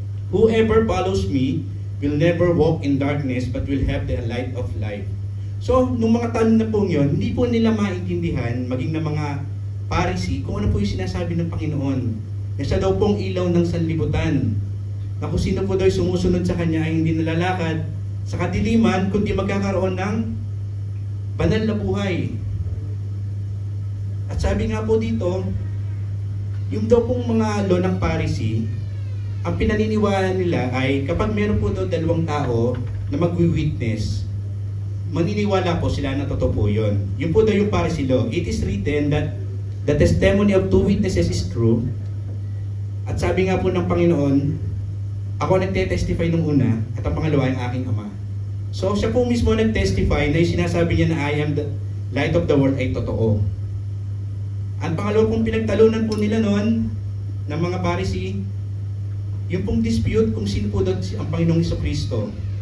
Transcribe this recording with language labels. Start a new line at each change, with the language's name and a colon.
English: Whoever follows me will never walk in darkness but will have the light of life.
Filipino: So, nung mga tanong na po yun, hindi po nila maintindihan, maging na mga Pharisee, kung ano po yung sinasabi ng Panginoon. Na siya daw pong ilaw ng sanlibutan. Na kung sino po daw sumusunod sa Kanya ay hindi nalalakad sa kadiliman, kundi magkakaroon ng banal na buhay. At sabi nga po dito, yung daw pong mga law ng Pharisee, ang pinaniniwala nila ay kapag meron po daw 2 tao na magwi-witness, maniniwala po sila na totoo po yun. Yun po daw yung Pharisee law.
English: It is written that the testimony of 2 witnesses is true.
Filipino: At sabi nga po ng Panginoon, ako nagte-testify nung una, at ang pangalawa yung aking Ama. So siya po mismo nag-testify na yung sinasabi niya na
English: I am the light of the world
Filipino: ay totoo. Ang pangalawa pong pinagtalunan po nila noon ng mga Pharisee, yung pong dispute kung sino po daw ang Panginoong Jesucristo.